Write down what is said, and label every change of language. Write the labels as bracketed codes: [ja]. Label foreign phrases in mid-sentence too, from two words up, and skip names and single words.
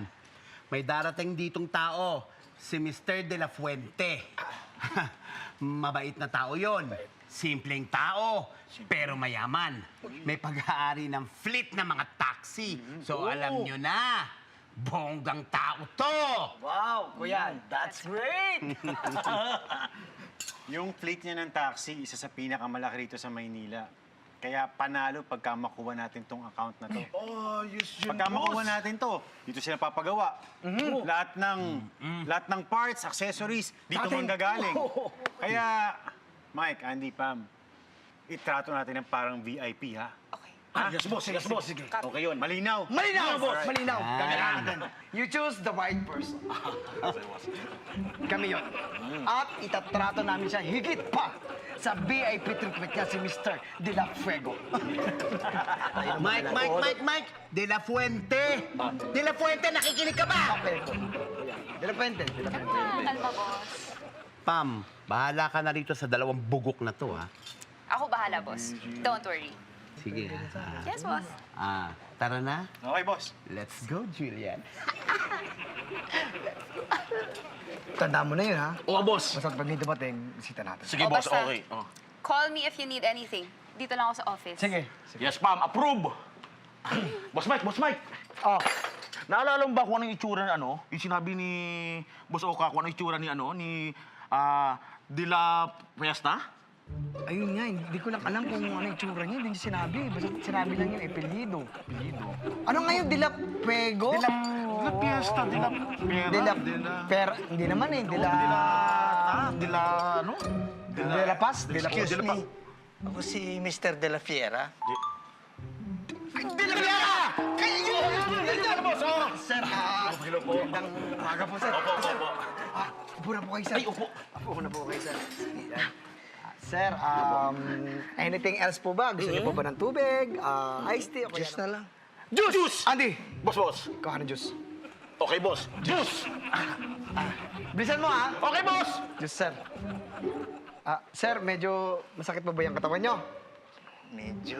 [tl] May darating ditong tao, si Mr. De La Fuente. Mabait na tao yon. Simpleng tao, pero mayaman. May pag-aari ng fleet na mga taxi. So alam nyo na, bonggang tao to! Wow, kuya, [en] that's great! [tl] Yung fleet niya ng taxi, isa sa pinakamalaki rito sa Maynila. Kaya panalo pagka makuha natin tong account na to. [en] Oh, yes, [tl] Pagka makuha natin to, dito sila papagawa. Lahat ng parts, accessories, dito manggagaling. Kaya, Mike, Andy, Pam, itrato natin ng parang VIP, ha? [en] Yes, boss. [tl] Sige. Okay yun. Malinaw. Malinaw, boss! Malinaw! Kailangan. [en] You choose the right person. [tl] Kami yon. At itatrato namin siya higit pa sa [en] VIP treatment [tl] niya si Mr. De La Fuego. Mike! De La Fuente! De La Fuente, nakikinig ka ba? De La Fuente. Kalma, boss. Pam, bahala ka na rito sa dalawang bugok na to, ha? Ako bahala, boss. [en] Don't worry. [tl] Sige, [en] Yes, boss. [tl] tara na. [en] Okay, boss. Let's go, Julian. [tl] Tanda mo na yun, ha? Oo, boss. Basta pag may dumating, bisita natin. Sige, O, boss. basta. Okay. Oh. [en] Call me if you need anything. [tl] Dito lang ako sa office. Sige. [en] Yes, ma'am. Approve! Boss Mike, Boss Mike! Oh, [tl] Naalala mo ba kung anong itsura ni ano? Yung sinabi ni Boss Oka kung anong itsura ni ano? Ni De La Fiesta? ayun nga, hindi ko lang alam kung ano yung tsura niya. Hindi niya sinabi. Basta sinabi lang yung apelyido. Ano ngayon, De La Fuego? De La Fiesta, De La Pera, De La Pera. Hindi naman eh. De La... De La ano? De La Paz? De La [en] Excuse [tl] Paz. [en] me. [tl] Ako si Mr. De La Fiera. De La Fiera! Kayo yun! boss. Oh. Sir, Hello po. magandang umaga po, sir. Opo, opo, opo. Upo na po kayo, sir. Ay, upo. Upo na po kayo, sir. Sir, [en] anything else [tl] po ba? Gusto niyo po ba ng tubig? Iced tea? Just na lang. Juice! Andy, Boss. kuha ka ng juice. Okay, boss. Juice! Bilisan mo, ha? Okay, boss! Juice, sir. Sir, medyo masakit pa ba yung katawan niyo? Medyo.